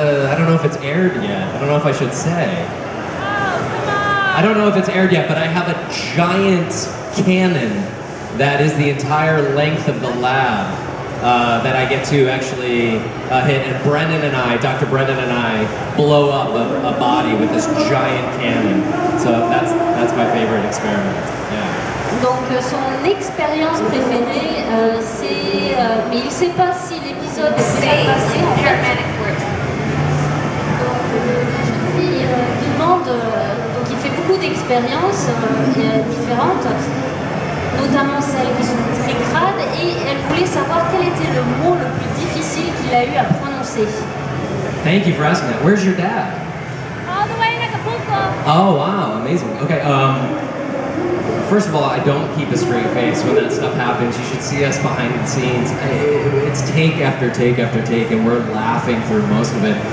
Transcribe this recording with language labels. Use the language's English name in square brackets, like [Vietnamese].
[English] I don't know if it's aired yet. I don't know if I should say. I don't know if it's aired yet, but I have a giant cannon that is the entire length of the lab that I get to actually hit. And Brendan and I, Dr. Brendan and I, blow up a body with this giant cannon. So that's my favorite experiment. Yeah. [French] Donc son expérience préférée, c'est, mais il ne sait pas si l'épisode est déjà passé en fait. Donc la jeune fille demande, donc il fait beaucoup d'expériences différentes, notamment celles qui sont très crades, et elle voulait savoir quel était le mot le plus difficile qu'il a eu à prononcer. [English] Thank you for asking that. Where's your dad? All the way in Acapulco. Oh, wow, amazing. Okay, first of all, I don't keep a straight face when that stuff happens. You should see us behind the scenes. It's take after take after take, and we're laughing through most of it.